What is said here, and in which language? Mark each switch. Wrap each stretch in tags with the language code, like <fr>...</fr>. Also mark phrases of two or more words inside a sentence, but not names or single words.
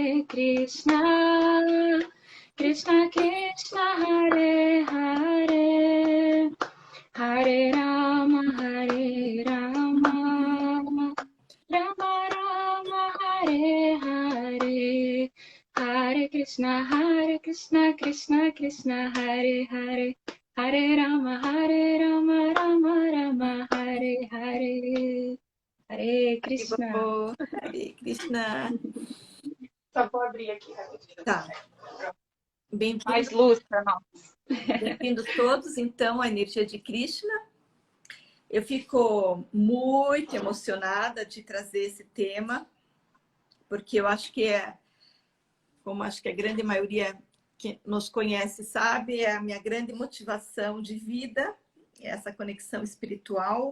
<sa>कृष्ण कृष्ण हरे हरे हरे राम राम राम हरे हरे हरे कृष्ण कृष्ण कृष्ण हरे हरे हरे राम राम राम हरे हरे हरे कृष्ण. हरे कृष्ण.</sa> <pt>Só vou abrir aqui rapidinho. Tá. Mais luz para nós. Bem-vindos todos, então, à energia de Krishna. Eu fico muito emocionada de trazer esse tema, porque eu acho que como acho que a grande maioria que nos conhece sabe, é a minha grande motivação de vida, essa conexão espiritual.</pt>